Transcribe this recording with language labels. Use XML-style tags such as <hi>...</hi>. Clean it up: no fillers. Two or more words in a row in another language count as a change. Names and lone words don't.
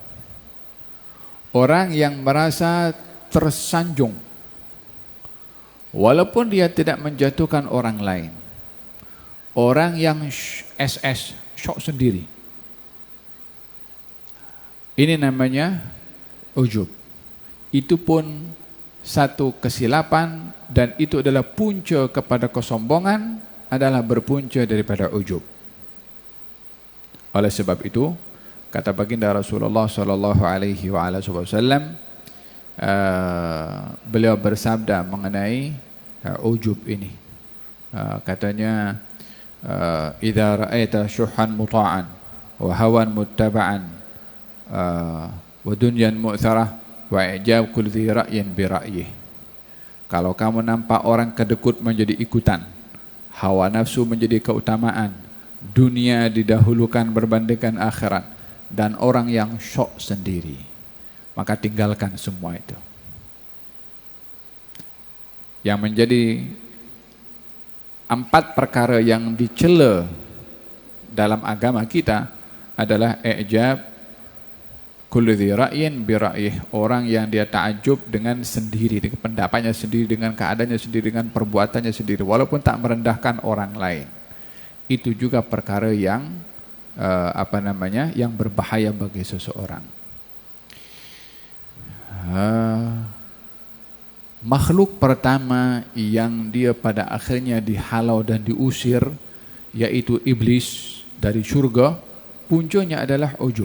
<ms>Orang yang merasa tersanjung, walaupun dia tidak menjatuhkan orang lain. Orang yang SS, syok sendiri. Ini namanya ujub. Itu pun satu kesilapan, dan itu adalah punca kepada kesombongan, adalah berpunca daripada ujub. Oleh sebab itu, kata baginda Rasulullah</ms> <ar>صلى الله عليه وسلم,</ar> <ms>beliau bersabda mengenai ujub ini. Katanya,</ms> <ar>إذا رأيت شحا مطاعا وهوى متبعا ودنيا مؤثرة وإعجاب كل ذي رأي برأيه.</ar> <ms>Kalau kamu nampak orang kedekut menjadi ikutan, hawa nafsu menjadi keutamaan, dunia didahulukan berbandingkan akhirat, dan orang yang syok sendiri, maka tinggalkan semua itu. Yang menjadi 4 perkara yang dicela dalam agama kita adalah</ms> <ar>إعجاب كل ذي رأي برأيه,</ar> <ms>orang yang dia takjub dengan sendiri, dengan pendapatnya sendiri, dengan keadaannya sendiri, dengan perbuatannya sendiri, walaupun tak merendahkan orang lain. Itu juga perkara yang yang berbahaya bagi seseorang. Makhluk pertama yang dia pada akhirnya dihalau dan diusir, yaitu iblis dari surga, puncanya adalah ujub.</ms>